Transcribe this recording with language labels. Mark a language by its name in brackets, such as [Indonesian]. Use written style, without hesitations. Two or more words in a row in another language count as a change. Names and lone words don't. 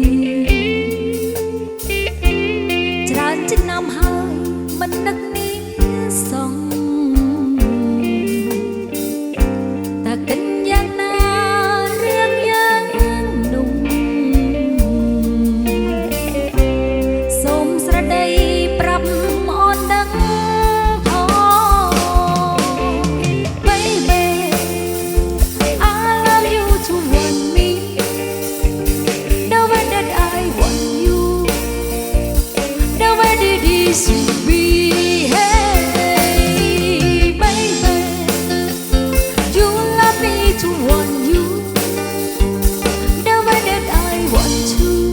[Khmer] ច្រើនឆ្នាំហើយមិននឹកនេះសងតើកិនយ៉ាងណារឿងយើងនោះ សូមស្រដីប្រាប់អូនដឹងផង [English] Baby I love you to want me the way that I want you the way that this will be hey baby you love me to want you the way that I want to